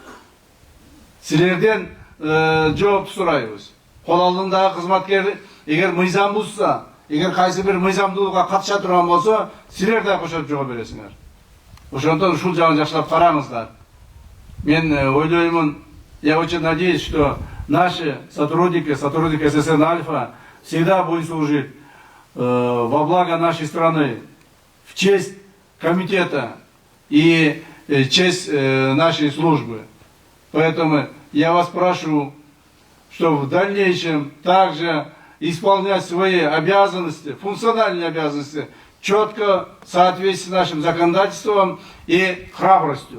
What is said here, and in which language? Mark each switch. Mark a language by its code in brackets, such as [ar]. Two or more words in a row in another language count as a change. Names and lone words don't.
[ky] Силерден жоопту сурайбыз. Кол алдындагы кызматкер эгер мыйзам бузса, эгер кайсы бир мыйзамдуулукка катыша турган болсо, силер да кошоп жоо бересиңер. Ошондон ушул жагын жакшылап караңыздар. Мен ойлоймун, [ru] я очень надеюсь, что наши сотрудники ССН Альфа всегда будут служить во благо нашей страны, в честь комитета и честь нашей службы. Поэтому я вас прошу, что в дальнейшем также исполнять свои обязанности, функциональные обязанности, четко в соответствии с нашим законодательством и храбростью.